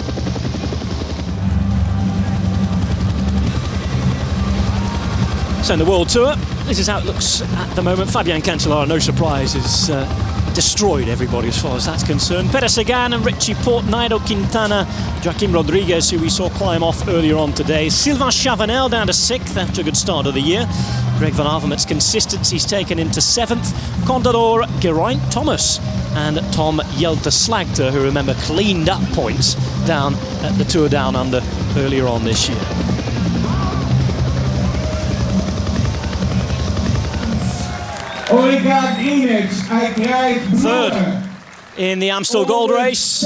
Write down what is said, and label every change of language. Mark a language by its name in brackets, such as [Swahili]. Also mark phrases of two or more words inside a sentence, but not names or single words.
[English] So in the World Tour, this is how it looks at the moment. Fabian Cancellara, no surprise, is destroyed everybody as far as that's concerned. Pere Sagan and Richie Porte, Nairo Quintana, Joaquim Rodriguez, who we saw climb off earlier on today. Sylvain Chavanel down to 6th after a good start of the year. Greg van Avermaet's consistency's taken into 7th. Contador, Geraint Thomas and Tom Jelte-Slagter, who remember cleaned up points down at the Tour Down Under earlier on this year. Third in the Amstel Gold Race.